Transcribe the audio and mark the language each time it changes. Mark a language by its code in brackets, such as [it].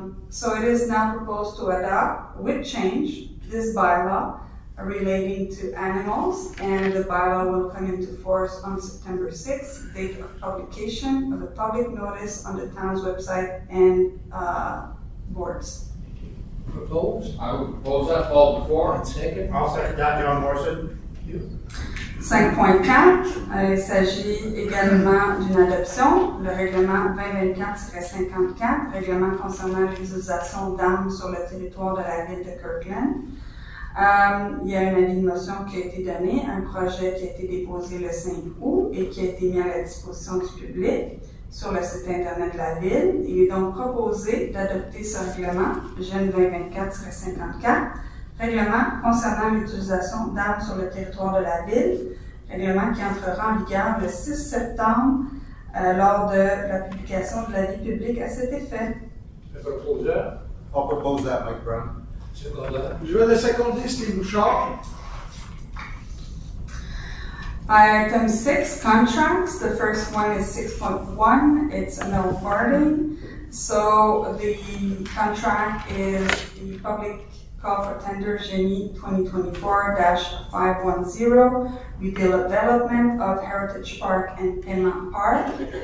[en] So it is now proposed to adopt, with change, this bylaw relating to animals, and the bylaw will come into force on September 6th, date of publication of a public notice on the town's website and boards. Propose. I would propose that all before. And second. I'll second that, John Morrison. [fr] 5.4, il s'agit également d'une adoption, le règlement 2024-54, règlement concernant l'utilisation d'armes sur le territoire de la ville de Kirkland. Il y a un avis de motion qui a été donné, un projet qui a été déposé le 5 août et qui a été mis à la disposition du public sur le site Internet de la ville. Il est donc proposé d'adopter ce règlement, GEN 2024-54, règlement concernant l'utilisation d'armes sur le territoire de la ville, règlement qui entrera en vigueur le 6 septembre lors de la publication de l'avis public à cet effet. Le proposeur. [en] I'll propose that, Mike Brown. [fr] Secondeur. Je vais le seconder, Steve Bouchard. [en] Item 6, contracts. The first one is 6.1. It's an awarding. So the contract is the public call for tender Génie 2024-510, redevelopment of Heritage Park and Paiement Park.